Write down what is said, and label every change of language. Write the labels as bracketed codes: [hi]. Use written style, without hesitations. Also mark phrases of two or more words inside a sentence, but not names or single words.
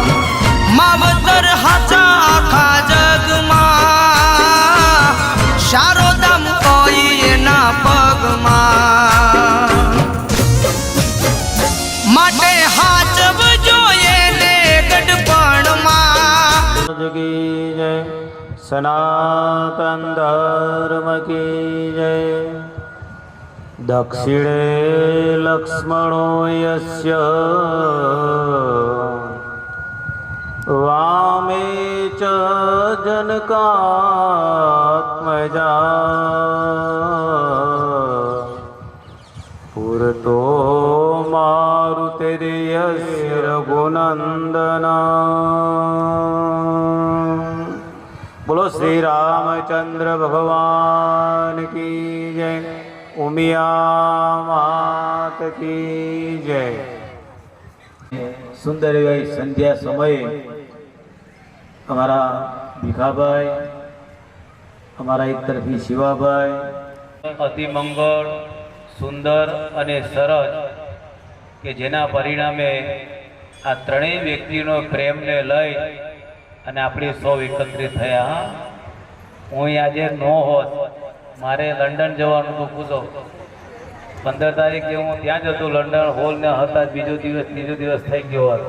[gu] માવતર હાચા આખા જગમાં, સારો દામ હોય એના પગમાં. માટે હાચવજો એને ગઢપણમાં. [hi] की जय, सनातन धर्म की जय. [sa] दक्षिणे लक्ष्मणो यस्य, वामे च जनकात्मजा. पुरतो मारुतिर्यस्य रघुनंदना. [hi] बोलो श्री रामचंद्र भगवान की जय. उमिया मात की जय. सुंदर एवं संध्या समये हमारा भीखाभाई, हमारा एक तरफी शिवाभाई अति मंगल सुंदर [gu] અને સરસ કે જેના પરિણામે આ ત્રણેય વ્યક્તિનો પ્રેમને લઈ અને આપણે સૌ એકત્રિત થયા. હું આજે ન હોત, મારે લંડન જવાનું તો પૂછો 15 તારીખે હું ત્યાં જ હતો લંડન હોલ ને હતા, બીજો દિવસ ત્રીજો દિવસ થઈ ગયો હોત.